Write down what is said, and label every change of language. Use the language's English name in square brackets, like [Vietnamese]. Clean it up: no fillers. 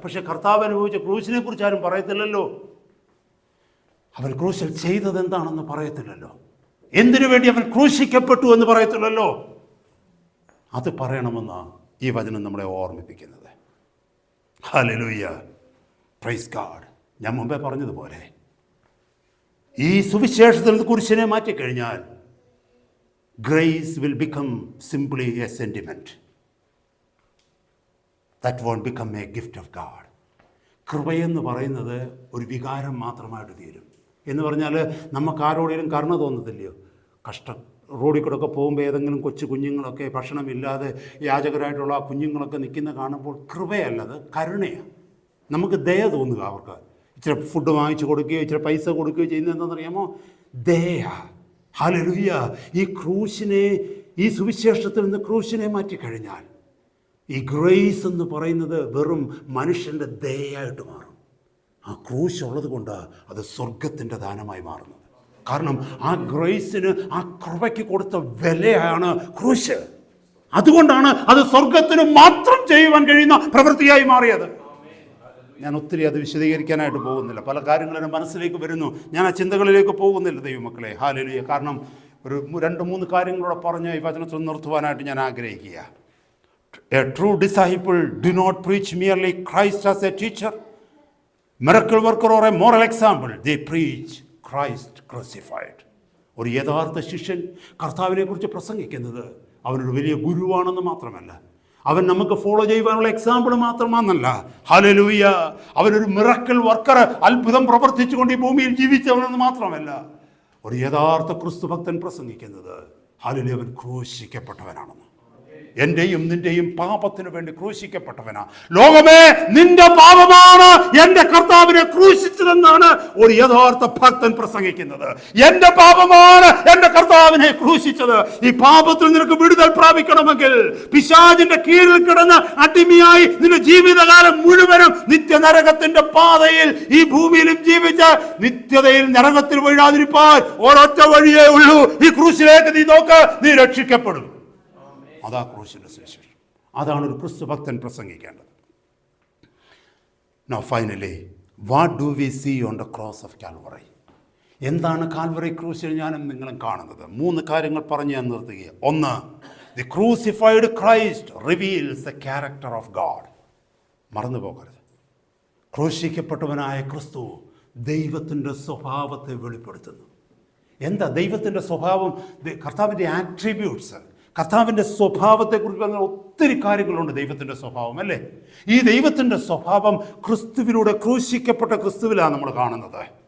[Malayalam] പക്ഷെ കർത്താവ് അനുഭവിച്ച ക്രൂശിനെ കുറിച്ച് ആരും പറയത്തില്ലല്ലോ. അവൻ ക്രൂശിൽ ചെയ്തത് എന്താണെന്ന് പറയത്തില്ലല്ലോ. എന്തിനു വേണ്ടി അവൻ ക്രൂശിക്കപ്പെട്ടു എന്ന് പറയത്തില്ലല്ലോ. അത് പറയണമെന്നാണ് ഈ വചനം നമ്മളെ ഓർമ്മിപ്പിക്കുന്നത്. ഹല്ലേലൂയ. [English] Praise God. [Malayalam] ഞാൻ മുമ്പേ പറഞ്ഞതുപോലെ ഈ സുവിശേഷത്തിൽ കുരിശിനെ മാറ്റിക്കഴിഞ്ഞാൽ [English] grace will become simply a sentiment that won't become a gift of God. [Malayalam] കൃപയെന്ന് പറയുന്നത് ഒരു വികാരം മാത്രമായിട്ട് തീരും. എന്ന് പറഞ്ഞാൽ നമുക്ക് ആരോടെങ്കിലും കരുണ തോന്നത്തില്ലയോ? കഷ്ടം. റോഡിൽ കൂടെ ഒക്കെ പോകുമ്പോൾ ഏതെങ്കിലും കൊച്ചു കുഞ്ഞുങ്ങളൊക്കെ ഭക്ഷണമില്ലാതെ യാചകരായിട്ടുള്ള ആ കുഞ്ഞുങ്ങളൊക്കെ നിൽക്കുന്ന കാണുമ്പോൾ കൃപയല്ലത്, കരുണയാണ്. നമുക്ക് ദയ തോന്നുക. അവർക്ക് ഇച്ചിരി ഫുഡ് വാങ്ങിച്ചു കൊടുക്കുകയോ ഇച്ചിരി പൈസ കൊടുക്കുകയോ ചെയ്യുന്നത് എന്താണെന്നറിയാമോ? ദയ. ഹല്ലേലൂയ. ഈ ക്രൂശിനെ, ഈ സുവിശേഷത്തിൽ നിന്ന് ക്രൂശിനെ മാറ്റിക്കഴിഞ്ഞാൽ ഈ ഗ്രേസ് എന്ന് പറയുന്നത് വെറും മനുഷ്യൻ്റെ ദയയായിട്ട് മാറും. ആ ക്രൂശ് ഉള്ളത് കൊണ്ടാണ് അത് സ്വർഗത്തിൻ്റെ ദാനമായി മാറുന്നത്. കാരണം ആ ഗ്രേസിന്, ആ കൃപയ്ക്ക് കൊടുത്ത വിലയാണ് ക്രൂശ്. അതുകൊണ്ടാണ് അത് സ്വർഗത്തിന് മാത്രം ചെയ്യുവാൻ കഴിയുന്ന പ്രവൃത്തിയായി മാറിയത്. ഞാൻ ഒത്തിരി അത് വിശദീകരിക്കാനായിട്ട് പോകുന്നില്ല. പല കാര്യങ്ങളും എൻ്റെ മനസ്സിലേക്ക് വരുന്നു. ഞാൻ ആ ചിന്തകളിലേക്ക് പോകുന്നില്ല ദൈവമക്കളെ. ഹല്ലേലൂയ. കാരണം ഒരു 2-3 കാര്യങ്ങളൂടെ പറഞ്ഞ് ഈ വചനത്തിൽ നിർത്തുവാനായിട്ട് ഞാൻ ആഗ്രഹിക്കുക. [English] A true disciple do not preach merely Christ as a teacher, miracle worker or a moral example. They preach Christ crucified. [Malayalam] ഒരു യഥാർത്ഥ ശിഷ്യൻ കർത്താവിനെ കുറിച്ച് പ്രസംഗിക്കുന്നത് അവനൊരു വലിയ ഗുരുവാണെന്ന് മാത്രമല്ല, അവൻ നമുക്ക് ഫോളോ ചെയ്യുവാനുള്ള എക്സാമ്പിൾ മാത്രമാണെന്നല്ല. ഹല്ലേലൂയ. അവനൊരു മിറക്കിൾ വർക്കർ, അത്ഭുതം പ്രവർത്തിച്ചുകൊണ്ട് ഈ ഭൂമിയിൽ ജീവിച്ചവനെന്ന് മാത്രമല്ല, ഒരു യഥാർത്ഥ ക്രിസ്തു ഭക്തൻ പ്രസംഗിക്കുന്നത് ഹല്ലേലൂയ അവൻ ക്രൂശിക്കപ്പെട്ടവനാണെന്ന്. എന്റെയും നിന്റെയും പാപത്തിനു വേണ്ടി ക്രൂശിക്കപ്പെട്ടവനാ. ലോകമേ, നിന്റെ പാപമാണ് എന്റെ കർത്താവിനെ ക്രൂശിച്ചതെന്നാണ് ഒരു യഥാർത്ഥ ഭക്തൻ പ്രസംഗിക്കുന്നത്. എന്റെ പാപമാണ് എന്റെ കർത്താവിനെ ക്രൂശിച്ചത്. ഈ പാപത്തിൽ നിനക്ക് വിടുതൽ പ്രാപിക്കണമെങ്കിൽ, പിശാചിന്റെ കീഴിൽ കിടന്ന് അടിമയായി നിന്റെ ജീവിതകാലം മുഴുവനും നിത്യനരകത്തിന്റെ പാതയിൽ ഈ ഭൂമിയിലും ജീവിച്ച് നിത്യതയിൽ നരകത്തിൽ വീഴാതിരിപ്പാൻ ഒരൊറ്റ വഴിയേ ഉള്ളൂ. ഈ ക്രൂശിലേക്ക് നീ നോക്ക്, നീ രക്ഷിക്കപ്പെടും. അതാ ക്രൂശിന്റെ സുവിശേഷം. അതാണ് ഒരു ക്രിസ്തു ഭക്തൻ പ്രസംഗിക്കേണ്ടത്. [English] Now finally, what do we see on the cross of Calvary? [Malayalam] എന്താണ് കാൽവറി ക്രൂശിൽ ഞാനും നിങ്ങളും കാണുന്നത്? 3 കാര്യങ്ങൾ പറഞ്ഞ് ഞാൻ നിർത്തുകയാണ്. [English] 1, the crucified Christ reveals the character of God. [Malayalam] മറന്നു പോകരുത്. ക്രൂശിക്കപ്പെട്ടവനായ ക്രിസ്തു ദൈവത്തിൻ്റെ സ്വഭാവത്തെ വെളിപ്പെടുത്തുന്നു. എന്താ ദൈവത്തിൻ്റെ സ്വഭാവം? കർത്താവിൻ്റെ ആട്രിബ്യൂട്ട്സ്, കർത്താവിൻ്റെ സ്വഭാവത്തെക്കുറിച്ച് പറഞ്ഞാൽ ഒത്തിരി കാര്യങ്ങളുണ്ട്. ദൈവത്തിൻ്റെ സ്വഭാവം അല്ലേ? ഈ ദൈവത്തിൻ്റെ സ്വഭാവം ക്രിസ്തുവിലൂടെ, ക്രൂശിക്കപ്പെട്ട ക്രിസ്തുവിലാണ് നമ്മൾ കാണുന്നത്.